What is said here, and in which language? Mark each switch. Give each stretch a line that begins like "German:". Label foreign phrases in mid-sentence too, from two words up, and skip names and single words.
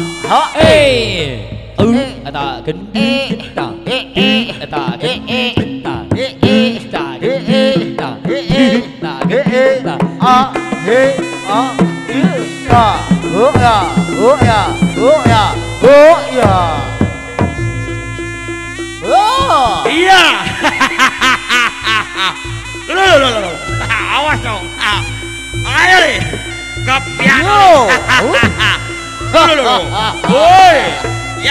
Sundanese: Eta gendang eta gendang eta gendang eta gendang a he a i ya oh ya oh ya oh ya oh ya oh
Indonesian: iya lo awas dong ayo nih kepian woi ya